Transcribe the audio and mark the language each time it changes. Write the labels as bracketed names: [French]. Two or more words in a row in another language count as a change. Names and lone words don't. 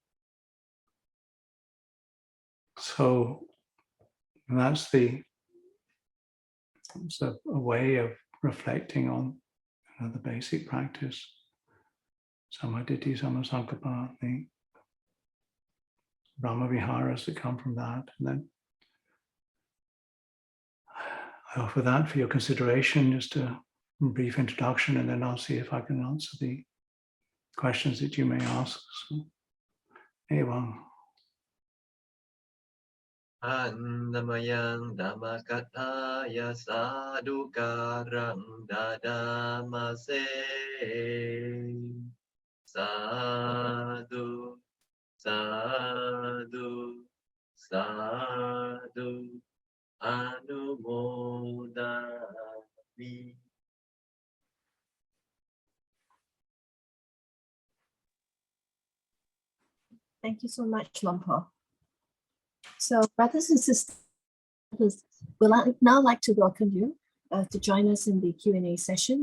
[English] So that's a way of reflecting on the basic practice, [Pali] samadhi, samasankappa, [English] the Brahma Viharas that come from that. And then I offer that for your consideration, just a brief introduction, and then I'll see if I can answer the questions that you may ask. So, evam. [Pali] Annamayang Dhammakataya Sadhukarang Dadamase Sadhu Sadhu Sadhu Anumodami. [English] Thank you so much, Luang Por. So, brothers and sisters, we'd now like to welcome you to join us in the Q&A session.